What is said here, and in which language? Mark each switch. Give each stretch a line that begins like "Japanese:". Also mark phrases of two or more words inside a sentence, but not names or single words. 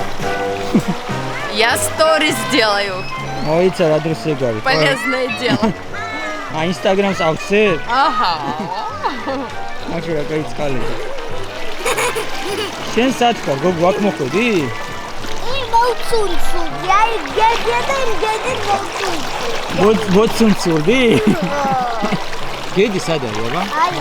Russian: Я сторис сделаю.
Georgian: მოიცა რა დროს ეგარი.
Russian: Полезное дело.
Georgian: Instagram-ს ავცე?
Russian: Ага.
Georgian: მაშინ რა გაიწყალე. შენ სად ხარ? გოგო აქ მოხვედი? მოვცუნცული, აი გედა და იმდენი მოვცუნცული. მოცუნცული? გედი სად არის აბა?